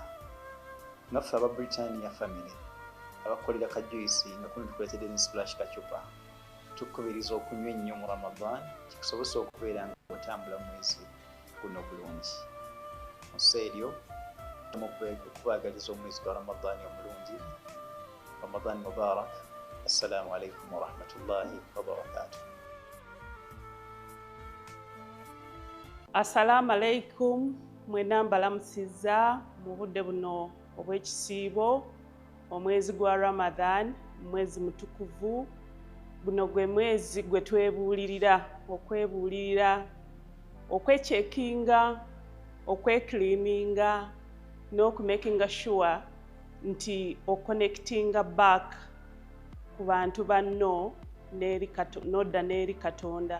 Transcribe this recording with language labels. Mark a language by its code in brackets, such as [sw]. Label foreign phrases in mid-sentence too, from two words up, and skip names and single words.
[lg] Ngaffe aba Britannia family abakolera kajuyisi nga kuno tukuleetedde ne Splash kacupa tukubiriza okunywa ennyo mu Ramadan kikusobose okubeera nga otambula mwezi guno bulungi. Mu kiseera okubaagaliza omwezi gwa Ramadani omulungi. [ar] رمضان مبارك. السلام عليكم ورحمة الله وبركاته. السلام عليكم. [lg] Mwena mbalamusiza mu budde buno obw'ekisiibo omwezi gwa Ramadan, mwezi mutukuvu. Guno gwe mwezi gwe twebuulirira, okwechekinga, okwecleaninga, n'okumakinga sure nti oconnectinga back ku bantu banno n'odda n'eri Katonda.